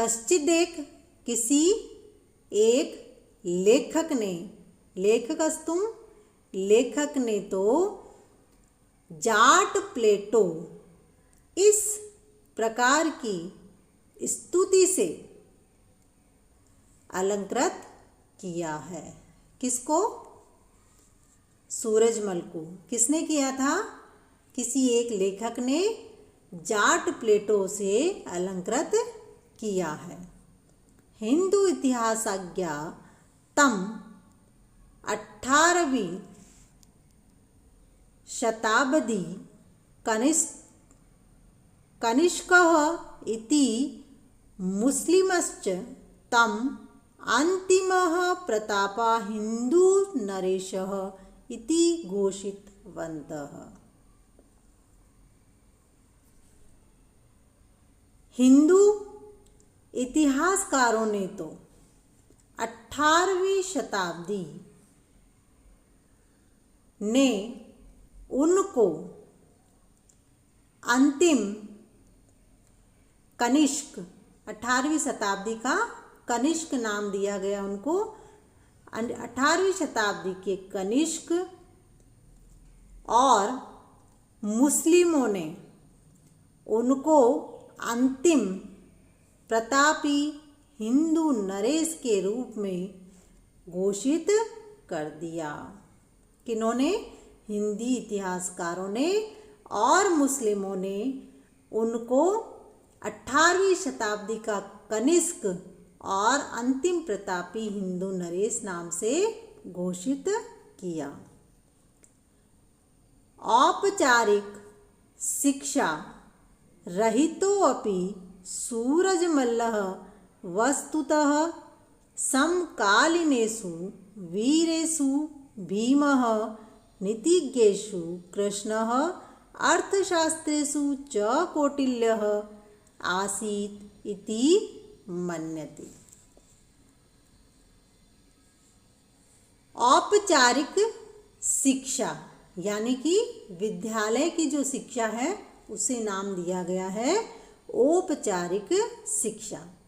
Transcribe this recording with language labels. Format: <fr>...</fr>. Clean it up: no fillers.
<hi>किसी एक लेखक ने, लेखकस्तुम लेखक ने तो जाट प्लेटो इस प्रकार की स्तुति से अलंकृत किया है। किसको? सूरजमल को। किसने किया था? किसी एक लेखक ने जाट प्लेटो से अलंकृत किया है।</hi> <sa>हिंदू इतिहासज्ञ तम 18वीं शताब्दी कनिष्कः इति मुस्लिमश्च तम अन्तिमः प्रतापः हिंदू नरेशः इति घोषितवन्तः।</sa> <hi>हिंदू इतिहासकारों ने तो 18वीं शताब्दी ने उनको अंतिम कनिष्क, 18वीं शताब्दी का कनिष्क नाम दिया गया उनको, 18वीं शताब्दी के कनिष्क और मुस्लिमों ने उनको अंतिम प्रतापी हिंदू नरेश के रूप में घोषित कर दिया। किन्होंने? हिंदी इतिहासकारों ने और मुस्लिमों ने उनको 18वीं शताब्दी का कनिष्क और अंतिम प्रतापी हिंदू नरेश नाम से घोषित किया।</hi> <sa>औपचारिक शिक्षा रहितोऽपि सूरजमल्लः वस्तुतः समकालीनेषु वीरेषु भीमः, नीतिज्ञेषु कृष्णः, अर्थशास्त्रेषु च कौटिल्यः आसीत् इति मन्यते।</sa> <hi>औपचारिक शिक्षा यानी कि विद्यालय की जो शिक्षा है उसे नाम दिया गया है औपचारिक शिक्षा।</hi>